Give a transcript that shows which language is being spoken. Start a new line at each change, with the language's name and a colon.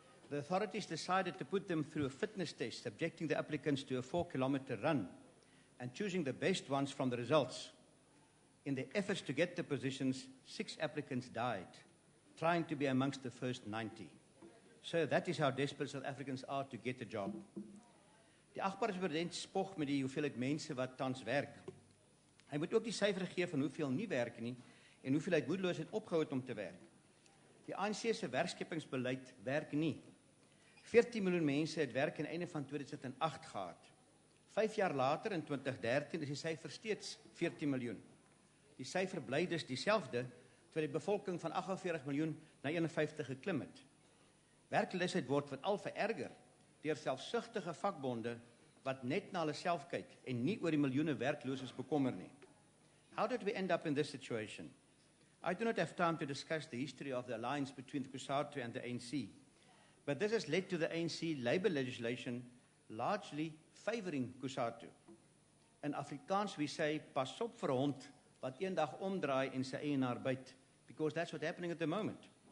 English: The authorities decided to put them through a fitness test, subjecting the applicants to a 4-kilometer run and choosing the best ones from the results. In their efforts to get the positions, 6 applicants died, trying to be amongst the first 90. So that is how desperate South Africans are to get a job.
Afrikaans: Die agbare president spog met die hoeveelheid mense wat tans werk. Hy moet ook die syfer gee van hoeveel nie werk nie en hoeveel uit moedeloosheid opgehou het om te werk. Die ANC se werkskepingsbeleid werk nie. 14 miljoen mense het werk aan die einde van 2008 gehad. 5 jaar later, in 2013, is die syfer steeds 14 miljoen. Die syfer bly dus dieselfde, terwyl die bevolking van 48 miljoen na 51 geklim het. Werkloosheid word veral vererger deur selfsugtige vakbonde wat net na hulle self kyk en nie oor die miljoene werklooses bekommer nie.
English: How did we end up in this situation? I do not have time to discuss the history of the alliance between the COSATU and the ANC, but this has led to the ANC labour legislation largely favouring COSATU. In Afrikaans we say,
Afrikaans: pas op vir 'n hond wat eendag omdraai en sy eienaar byt,
English: because that's what's happening at the moment.